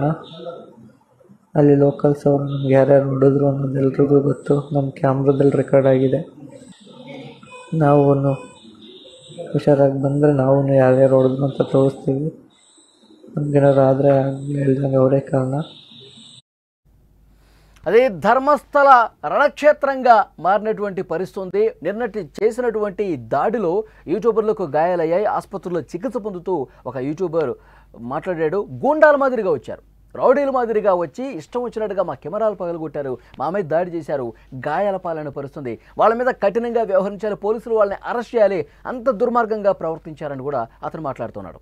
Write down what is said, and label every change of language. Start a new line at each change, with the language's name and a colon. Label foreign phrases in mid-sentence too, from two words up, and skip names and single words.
Kannada: ಅಲ್ಲಿ ಲೋಕಲ್ಸ್ ಅವರು ನಮ್ಗೆ ಯಾರ್ಯಾರು ಹೊಡೆದ್ರು ಅನ್ನೋದು ಎಲ್ರಿಗೂ ಗೊತ್ತು. ನಮ್ಮ ಕ್ಯಾಮ್ರಾದಲ್ಲಿ ರೆಕಾರ್ಡ್ ಆಗಿದೆ. ನಾವು ಹುಷಾರಾಗಿ ಬಂದರೆ ನಾವು ಯಾರ್ಯಾರು ಹೊಡೆದ್ರು ಅಂತ ತೋರಿಸ್ತೀವಿ. ನಮಗೇನಾದ್ರು ಆದರೆ ಹೇಳ್ದಂಗೆ ಅವರೇ ಕಾರಣ.
Telugu: అదే ధర్మస్థల రణక్షేత్రంగా మారినటువంటి పరిస్థితి ఉంది. నిన్నటి చేసినటువంటి దాడిలో యూట్యూబర్లకు గాయాలయ్యాయి. ఆసుపత్రిలో చికిత్స పొందుతూ ఒక యూట్యూబర్ మాట్లాడాడు. గూండాల మాదిరిగా వచ్చారు, రౌడీల మాదిరిగా వచ్చి ఇష్టం వచ్చినట్టుగా మా కెమెరాలు పగలగొట్టారు, మా మీద దాడి చేశారు, గాయాల పాలన పరిస్థితుంది, వాళ్ళ మీద కఠినంగా వ్యవహరించాలి, పోలీసులు వాళ్ళని అరెస్ట్ చేయాలి, అంత దుర్మార్గంగా ప్రవర్తించారని కూడా అతను మాట్లాడుతున్నాడు.